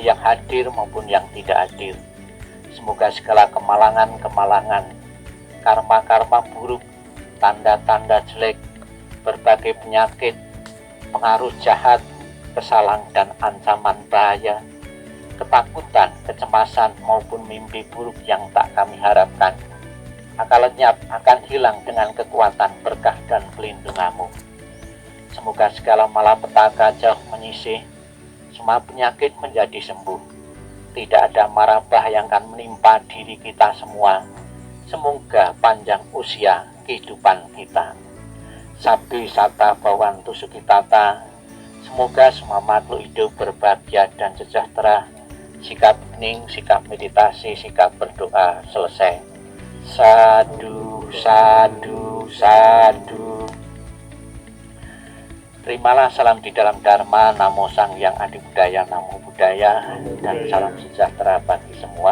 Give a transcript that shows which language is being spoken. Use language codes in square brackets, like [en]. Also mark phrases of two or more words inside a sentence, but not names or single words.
[id] yang hadir maupun yang tidak hadir, semoga segala kemalangan-kemalangan, karma-karma buruk, tanda-tanda jelek, berbagai penyakit, pengaruh jahat, kesalahan dan ancaman bahaya, ketakutan, kecemasan maupun mimpi buruk yang tak kami harapkan akan lenyap, akan hilang dengan kekuatan berkah dan pelindungan-Mu. Semoga segala malapetaka jauh menyisih, semua penyakit menjadi sembuh, tidak ada mara bah yang akan menimpa diri kita semua, Semoga panjang usia kehidupan kita. [pi] Sabdi sata bawantu sukitata. [id] Semoga semua makhluk hidup berbahagia dan sejahtera. Sikap hening, sikap meditasi, sikap berdoa selesai. [pi] Sadu, sadu, sadu. [id] Terimalah salam di dalam Dharma, [pi] Namo Sang Hyang Adi Budaya, Namo Buddhaya, [id] dan salam sejahtera bagi semua.